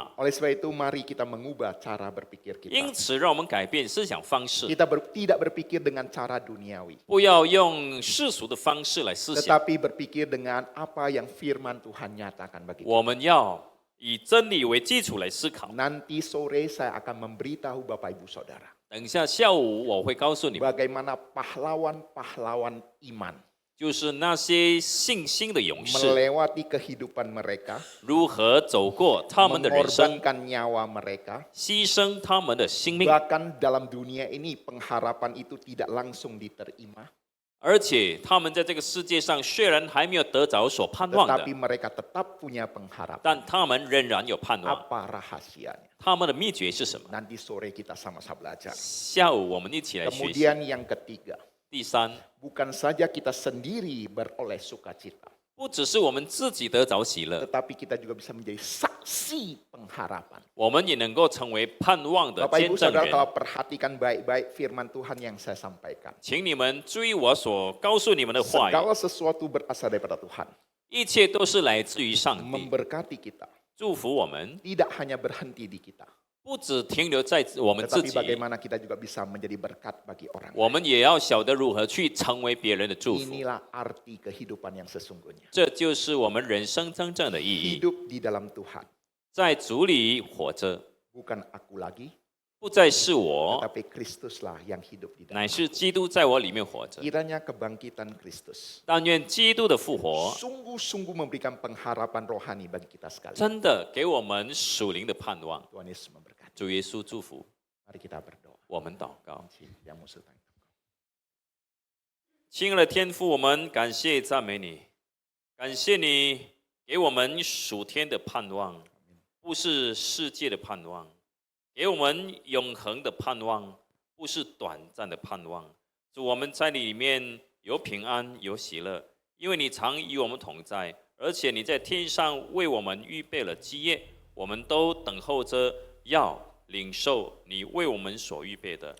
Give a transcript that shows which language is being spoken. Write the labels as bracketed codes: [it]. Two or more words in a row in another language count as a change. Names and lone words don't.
[id] Oleh sebab itu mari kita mengubah cara berpikir [zh] 因 [id] kita. [zh] 此，让我们改变思想方式， [id] Kita tidak berpikir dengan cara duniawi, [zh] 不要用世俗的方式来思想， [id] tetapi berpikir dengan apa yang firman Tuhan nyatakan bagi kita. [zh] 我们要以真理为基础来思考。 [id] Nanti sore saya akan memberitahu Bapak Ibu Saudara [zh] 等一下下午我会告诉你们， [id] bagaimana pahlawan-pahlawan iman [zh] 就是那些信心的勇士 [id] melewati kehidupan mereka, [zh] 如何走过他们的人生， [id] mengorbankan nyawa mereka. [zh] 牺牲他们的性命， [id] Bahkan dalam dunia ini pengharapan itu tidak langsung diterima, [zh] 而且他们在这个世界上虽然还没有得着所盼望的 [id] tetapi，mereka tetap punya pengharapan. [zh] 但他们仍然有盼望。 [id] Apa rahasianya? [zh] 他们的秘诀是什么？ [id] Nanti sore kita sama-sama belajar. [zh] 下午我们一起来学习。 [id] Kemudian yang ketiga, [zh] 第三， [id] bukan saja kita sendiri beroleh sukacita, [zh] 不只是我们自己得着喜乐， [id] tetapi kita juga bisa menjadi saksi pengharapan. [zh] 我们也能够成为盼望的 [id] Bapak [zh] 见 [id] Ibu [zh] 证 [id] Saudara [zh] 人。 [id] kalau perhatikan baik-baik firman Tuhan yang saya sampaikan. [zh] 请你们注意我所告诉你们的话语， [id] Segala sesuatu berasal daripada Tuhan, [zh] 一切都是来自于上帝， [id] memberkati kita, [zh] 祝福我们， [id] tidak hanya berhenti di kita, [zh] 不只停留在我们自 [id] tetapi [zh] 己， [id] bagaimana kita juga bisa menjadi berkat bagi orang [zh] 我 [id] lain. [zh] 们也要晓得如何去成为别人的祝福。 [id] Inilah arti kehidupan yang sesungguhnya. [zh] 这就是我们人生真正的意义， [id] Hidup di dalam Tuhan, [zh] 在主里活着， [id] bukan aku lagi, [zh] 不再是我， [id] tetapi Kristuslah yang hidup di dalam. [zh] 乃是基督在我里面活着。 [id] Kiranya kebangkitan Kristus [zh] 但愿基督的复活 [id] sungguh-sungguh memberikan pengharapan rohani bagi kita sekalian. [zh] 真的给我们属灵的盼望。 [id] Tuhan Yesus memberkati. [zh] 主耶稣祝福， [id] Mari kita berdoa. [zh] 我们祷告。 Yang musuh tanya. 亲爱的天父，我们感谢赞美你，感谢你给我们属天的盼望，不是世界的盼望，给我们永恒的盼望，不是短暂的盼望。主，我们在你里面有平安，有喜乐，因为你常与我们同在，而且你在天上为我们预备了基业，我们都等候着要领受你为我们所预备的。